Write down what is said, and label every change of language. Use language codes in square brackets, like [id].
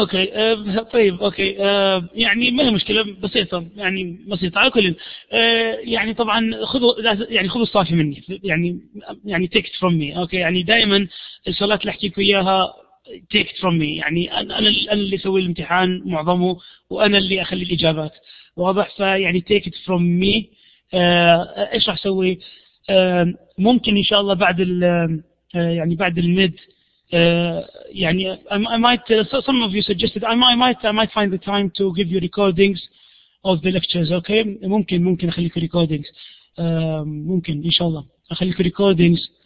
[ar] اوكي طيب اوكي يعني ما هي مشكله بسيطه، يعني بسيطه على كل. يعني طبعا خذوا الصافي مني، يعني [en] take it from me. [ar] اوكي، يعني دائما الشغلات اللي احكي لكم اياها [en] take it from me، [ar] يعني انا اللي اسوي الامتحان معظمه، وانا اللي اخلي الاجابات. واضح؟ فيعني [en] take it from me. [ar] ايش راح اسوي؟ ممكن ان شاء الله بعد يعني بعد الميد، يعني [en] I might some of you suggested I might find the time to give you recordings of the lectures. [ar] okay, ممكن اخليكم recordings. ممكن ان شاء الله اخليكم recordings.